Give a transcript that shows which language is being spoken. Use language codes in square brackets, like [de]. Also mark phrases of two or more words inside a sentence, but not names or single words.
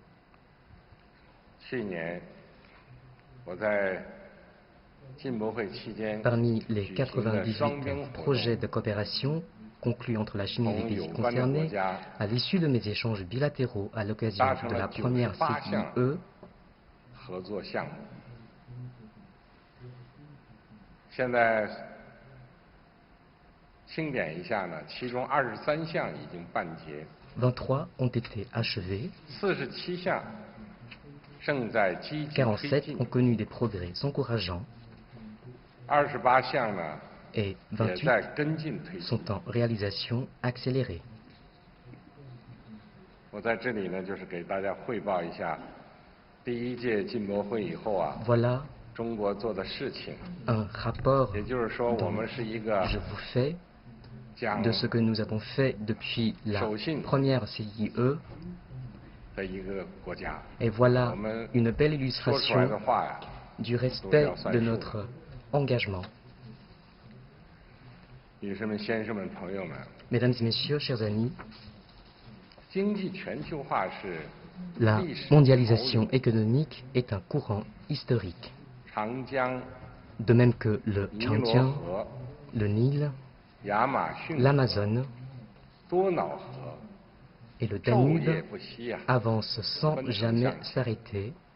[fr] Parmi les 98 projets de coopération conclus entre la Chine et les pays concernés, à l'issue de mes échanges bilatéraux à l'occasion de la première CIIE, [zh] 现在清点一下呢，其中23项已经办结 [fr] ，23 ont été achevés, [zh] 47 项正在积极推进 [fr] 47 ont connu des progrès encourageants, [zh] 28 项呢 [fr] et [zh] 也在跟进推 [fr] 28 [zh] 进。 [fr] sont en réalisation accélérée. [zh] 我在这里呢，就是给大家汇报一下第1届进博会以后啊。 [fr] Voilà [zh] 中国做的事情， [fr] un rapport [zh] 也就是说，我们是一个 [fr] je vous fais de ce que nous avons fait depuis la première CIIE. [zh] 的一个国家。 [fr] Et voilà une belle [zh] 说出来 [fr] illustration [zh] 的话呀， [fr] du respect de notre engagement. [zh] 女士们、先生们、朋友们， [fr] Mesdames et messieurs, chers amis, La mondialisation économique est un courant historique, de même que le Changjiang, le Nil, l'Amazone et le Danube avancent sans jamais s'arrêter.